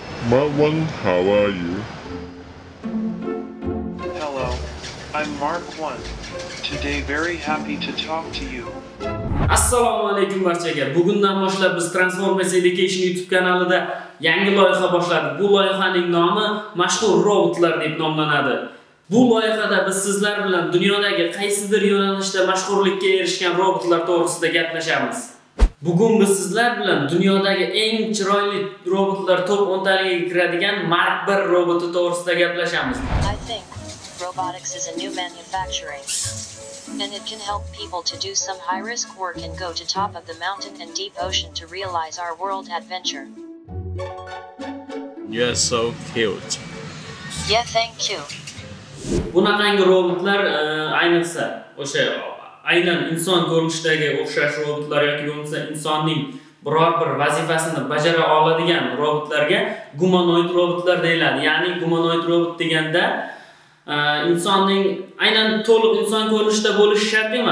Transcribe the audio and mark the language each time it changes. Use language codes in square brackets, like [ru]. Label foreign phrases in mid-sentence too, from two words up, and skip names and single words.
[en] Marwan, how are you? Hello, I'm Mark 1. Today very happy to talk to you. [uz] Assalomu alaykum barchaga. Bugundan boshlab biz Transformers Education YouTube kanalida yangi loyiha boshladik. Bu loyihaning nomi mashhur robotlar deb nomlanadi. Bu loyihada biz sizlar bilan dunyodagi qaysidir yo'nalishda mashhurlikka erishgan robotlar to'g'risida gaplashamiz. Bugun biz sizlar bilan dunyodagi eng chiroyli robotlar top 10 taliga kiradigan Mark 1 roboti to'g'risida gaplashamiz. [en] I think robotics is a new manufacturing, and it can help people to do some high-risk work and go to top of the mountain and deep ocean to realize our world adventure. You're so cute. Yeah, thank you. [uz] Bunaqangi robotlar ayniqsa o'sha aynan inson ko'rinishidagi o'xshash robotlar yoki bo'lmasa insonning biror bir vazifasini bajara oladigan robotlarga gumanoid robotlar deyiladi. Ya'ni gumanoid robot deganda insonning aynan to'liq inson ko'rinishida bo'lishi shart emas.